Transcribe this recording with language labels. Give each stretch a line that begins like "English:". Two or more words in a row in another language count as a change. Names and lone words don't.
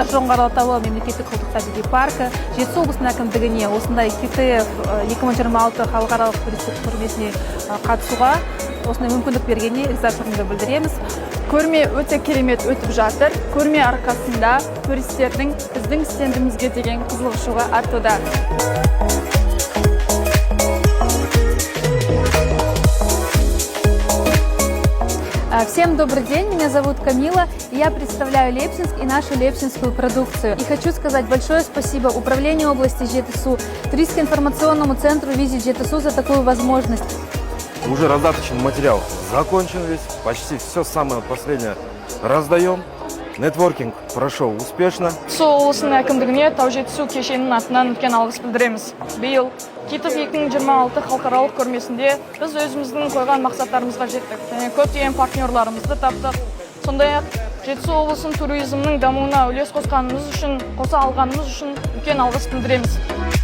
Kazakh: Жоғары Алатау мемлекеттік құлдық табиғи паркі, Жетісу облысының әкімдігіне осындай КТФ 2026 халықаралық туристік көрмесіне қатысуға осындай мүмкіндік бергеніне ризашылығымызды білдіреміз. Көрме өте керемет өтіп жатыр. Көрме арқасында туристердің біздің стендімізге деген қызығушылығы артуда.
Russian: Всем добрый день, меня зовут Камила, и я представляю Лепсинск и нашу лепсинскую продукцию. И хочу сказать большое спасибо Управлению области Жетысу, туристско-информационному центру «Визит Жетысу» за такую возможность. Уже раздаточный материал закончен весь, почти все самое последнее раздаем. Нетворкинг прошел успешно.
Kazakh: Жетісу облысының әкімдігіне Тау Жетісу кешенінің атынан үлкен алғыс білдіреміз. Биыл КТФ 2026 халықаралық көрмесінде біз өзіміздің қойған мақсаттарымызға жеттік. Және көптеген партнерларымызды таптық. Сондай-ақ Жетісу облысының туризмнің дамуына үлес қосқанымыз үшін, қоса алғанымыз үшін үлкен алғыс білдіреміз.